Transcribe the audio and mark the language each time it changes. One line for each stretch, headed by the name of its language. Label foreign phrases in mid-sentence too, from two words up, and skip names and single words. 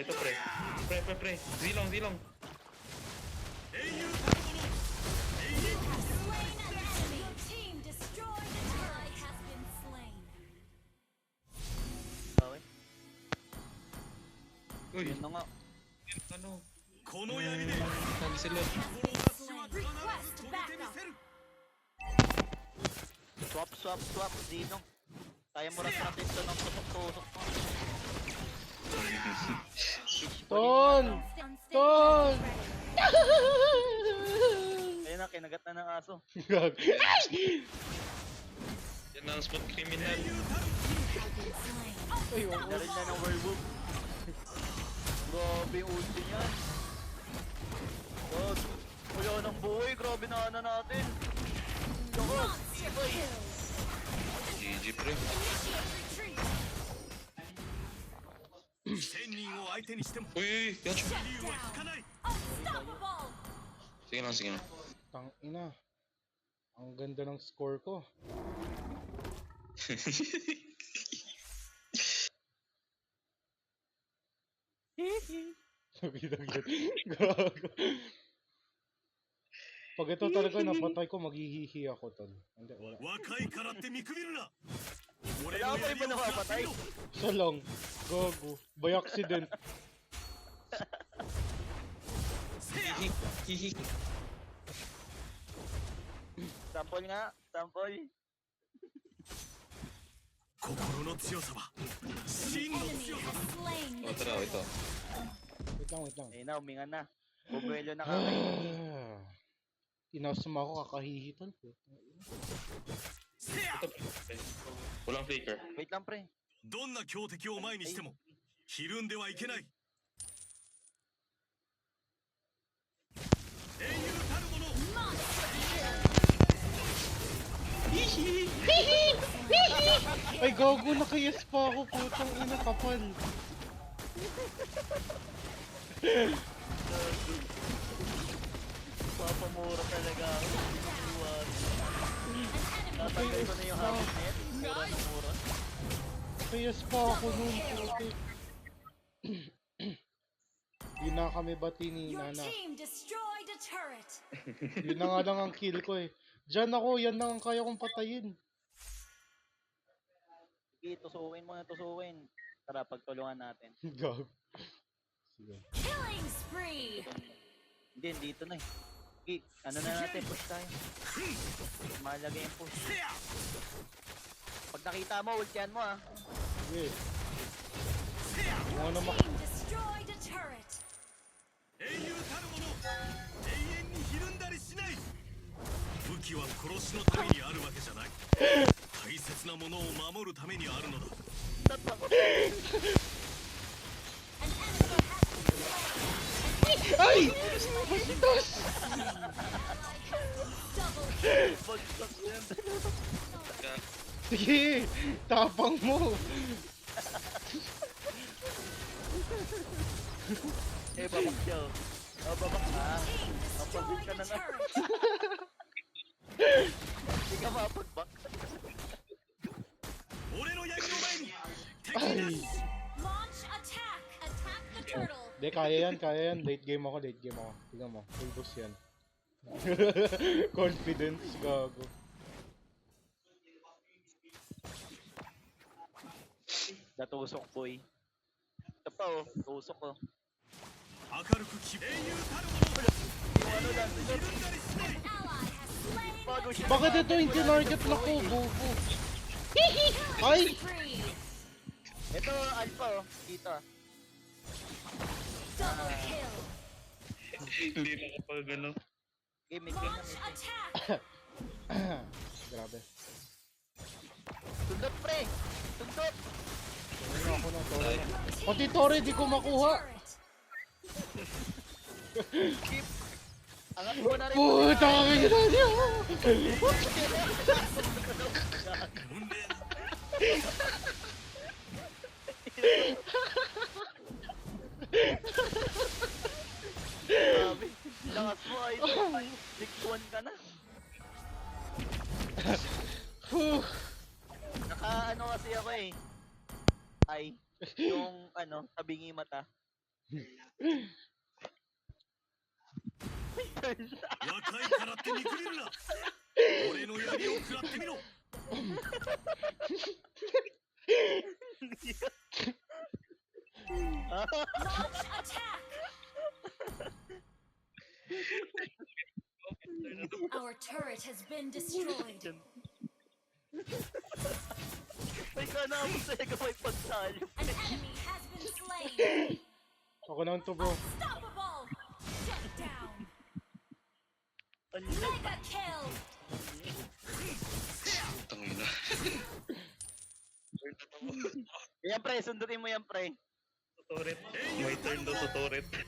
Filipino: Pre. Zilong.
Japanese: 英雄たる者永遠に
English: Slain an enemy. Your team destroyed an ally has been slain. Okay.
Filipino: Uy, Yun na nga. ano?
Japanese: この槍で
Filipino: Sabi sila.
English: Has been slain. Request
Japanese: 止めてみ
English: backup.
Japanese: せる
English: Swap. Zinong.
Filipino: Kaya mo rin natin ito ng tusok-tusok mo. Ton!
English: Unstable
Filipino: Ton!
English: ready.
Filipino: Ayun na, kinagat na ng aso. Gago. Yan ang
English: spot criminal. Have been slain.
Filipino: Ay, oh. Narin na ng werewolf. Grabe yung ulti niyan. God. Wala ng buhay. Grabe na ano natin.
English: God. Monster kill.
Filipino: GG, pre.
English: Initiate retreat.
Japanese: 1000 人を相手にしても
Filipino: Uy, yacho.
Japanese: 支流は引かない
English: Unstoppable.
Filipino: Sige lang. Tangina. Ang ganda ng score ko. Sabi lang yan. Gago. Pag ito talaga napatay ko, maghihihi ako, tol. Hindi, wala.
Japanese: 若いからって見くびるな俺
Filipino: Wala
Japanese: の
Filipino: pa
Japanese: 槍
Filipino: iba
Japanese: を
Filipino: nakapatay.
Japanese: 食らってみろ
Filipino: Isa lang. Gago.
English: By accident.
Japanese: せや Hihi.
Filipino: Sample nga. Sample.
Japanese: 心の強さは真の
English: Enemy
Japanese: 強さ
English: has slain the
Filipino: Ito raw, ito.
English: turtle.
Filipino: Wait lang. Ayun na, huminga na. Bubuelo na kami. Inasama ako kakahihi, tol. Walang flicker. Wait lang, pre.
Japanese: どんな強敵を前にしてもひるんではいけない。英雄たるもの
Filipino: Ay, gago, nakayas pa ako, putang ina, kapal. Papamura talaga ako. Tatanggal ko na yung habit net. Mura na mura. Nakayas pa ako nun, putik. Yun na kami bati ni
English: Your
Filipino: Nana.
English: team destroyed a turret.
Filipino: Yun na nga lang ang kill ko eh. Diyan ako, yan lang ang kaya kong patayin. Sige, tusukin mo na tusukin. Tara, pagtulungan natin. Gago. Sige.
English: Killing spree.
Filipino: Hindi, dito na eh. Sige, ano na natin, push tayo. Mahalaga yung push. Pag nakita mo, ultian mo ah. Sige. Kung ano mak...
English: Team destroyed a turret.
Japanese: 英雄たるもの永遠にひるんだりしない。武器は殺しのためにあるわけじゃない。大切なものを守るためにあるのだ。
English: An enemy has been
Filipino: Ay! Bastos!
English: double kill.
Filipino: Bagsak yan. Sige! Tapang mo! Eh, babak siya oh. Oh, babak ka.
English: Team
Filipino: Mapagod
English: destroyed
Filipino: ka
English: a
Filipino: na nga.
English: turret.
Filipino: Hindi ka mapagbak.
Japanese: 俺の槍の前に敵
Filipino: Ay!
Japanese: なし。
English: Launch attack. Attack the turtle.
Filipino: Hindi, kaya yan, kaya yan.
English: Late game
Filipino: ako,
English: late game
Filipino: ako. Tignan mo,
English: full boost
Filipino: yan. Confidence, gago. Natusok, boy. Ito pa oh, tusok oh.
Japanese: 明るく希英雄たるもの
Filipino: Yung ano lang,
Japanese: ひるんだりしない。
English: Ally has slain.
Filipino: bago siya. Bakit ito yung tinarget na ko, bobo? Ay!
English: Spree.
Filipino: Ito, alpha oh. Dito ah.
English: Double kill.
Filipino: Hindi na kapag ano. Game, may game na,
English: Launch
Filipino: may game.
English: attack.
Filipino: Grabe. Sundot, pre! Sundot! Ano ako ng Tore?
English: Team
Filipino: Pati Tore, di ko
English: destroyed a
Filipino: makuha.
English: turret. Keep!
Filipino: Angat mo na rin. Puta ka gina niya!
Japanese: 運命
Filipino: Grabe. Lakas mo ay. Liktuan ka na. Huh. Naka ano kasi ako eh. Ay. Yung ano, tabingi mata.
Japanese: 若いからって見くびるな。俺の槍を食らってみろ。
English: Launch attack. Our turret has been destroyed.
Filipino: May kanamo sa may pagtalo.
English: An enemy has been slain.
Filipino: Ako naman to, bro.
English: Unstoppable. Shut down.
Filipino: Ano?
English: Mega kill.
Filipino: Tangina. Yan pre, sundutin mo yan pre. Turret. May turn daw sa turret.